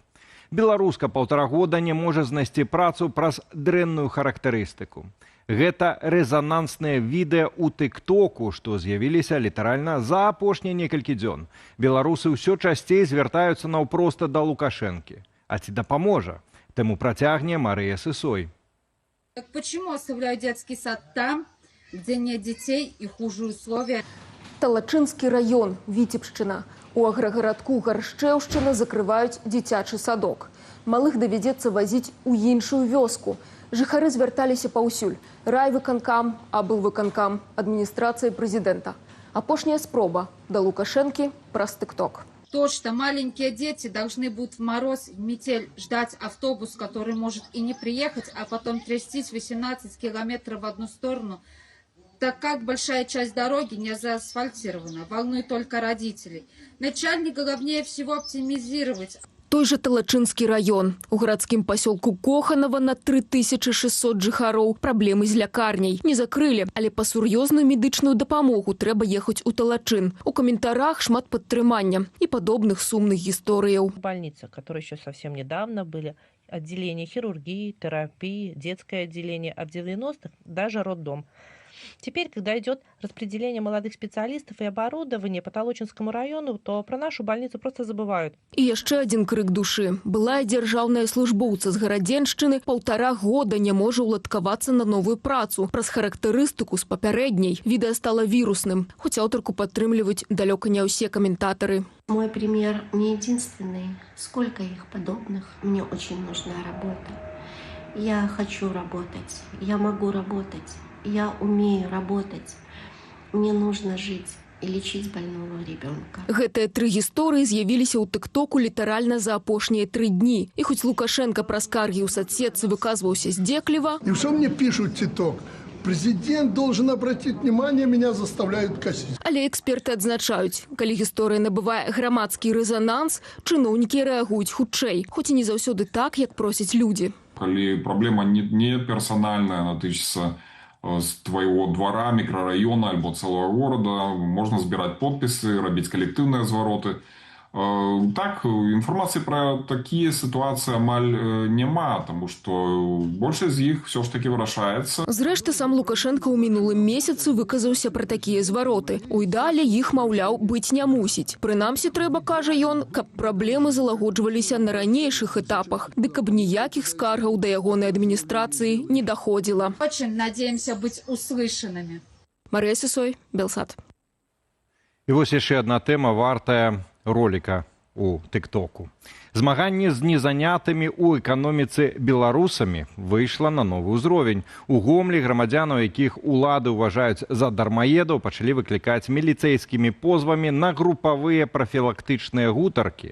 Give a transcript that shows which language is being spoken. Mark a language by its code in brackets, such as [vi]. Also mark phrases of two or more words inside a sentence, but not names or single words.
[be] Беларуска 1,5 года не можа знайсці працу праз дрэнную характарыстыку. Гэта рэзанансныя відэа ў тыктоку, што з'явіліся літаральна за апошнія некалькі дзён. Беларусы ўсё часцей звяртаюцца наўпрост да Лукашэнкі. А ці дапаможа? Тэму працягне Марыя Сысой. [ru] Так почему оставляют детский сад там, где нет детей и хуже условия? [be] Талачынскі раён, Віцебшчына. У аграгарадку Гаршчэўшчына закрываюць дзіцячы садок. Малых давядзецца вазіць у іншую вёску. Жыхары звярталіся паўсюль. Райвыканкам, аблвыканкам, адміністрацыі прэзідэнта. Апошняя спроба да Лукашэнкі праз тыкток. [ru] То, что маленькие дети должны будут в мороз, в метель ждать автобус, который может и не приехать, а потом трястись 18 километров в одну сторону, так как большая часть дороги не заасфальтирована, волнует только родителей. Начальника главнее всего оптимизировать. [be] Той же Талачынскі раён. У гарадскім пасёлку Коханова на 3600 жыхароў праблемы з лякарняй. Не закрылі, але па сур'ёзную медычную дапамогу трэба ехаць у Талачын. У каментарах шмат падтрымання і падобных сумных гісторыяў. [ru] Больницы, которые еще совсем недавно были, отделение хирургии, терапии, детское отделение, а в 90-х даже роддом. Теперь, когда идет распределение молодых специалистов и оборудования по Талачынскому району, то про нашу больницу просто забывают. [be] І яшчэ адзін крык душы. Былая дзяржаўная службоўца з Гарадзеншчыны 1,5 года не можа ўладкавацца на новую працу. Праз характарыстыку з папярэдняй відэа стала вірусным, хоць аўтарку падтрымліваюць далёка не ўсе каментатары. [ru] Мой пример не единственный. Сколько их подобных? Мне очень нужна работа. Я хочу работать. Я могу работать. Я умею работать. Мне нужно жить и лечить больного ребенка. [be] Гэтыя 3 гісторыі з'явіліся ў тыктоку літаральна за апошнія 3 дні. І хоць Лукашенко праз скаргі ў соцсетцы выказваўся здзекліва, [ru] И все мне пишут титок. Президент должен обратить внимание, меня заставляют косить. [be] але эксперты адзначаюць, калі гісторыя набывае грамадскі рэзананс, чыноўнікі рэагуюць хутчэй, хоць і не заўсёды так, як просяць людзі. Калі праблема не персональная, [ru] она тычыцца з твоего двора, микрорайона альбо целого города, можно збирать подписы, робить коллективные звороты. Так, информации про такие ситуации [be] амаль няма, [ru] тому что больше з іх все ж таки вырашаецца. [be] Зрэшты, сам Лукашенко ў мінулым месяцы выказаўся пра такія звароты. У ідэале іх, маўляў, быць не мусіць. Прынамсі трэба, кажа ён, каб праблемы залагоджваліся на ранейшых этапах, ды каб ніякіх скаргаў да ягонай адміністрацыі не даходзіла. [ru] Очень надеемся быть услышанными. [be] Марыя Сысой, Белсат. І вось яшчэ адна тэма вартая ролика у тыктоку. Змаганне з незанятымі ў эканоміцы беларусамі выйшла на новы ўзровень. У Гомлі грамадзянаў, якіх улады ўважаюць за дармаедаў, пачалі выклікаць міліцэйскімі позвамі на групавыя прафілактычныя гутаркі.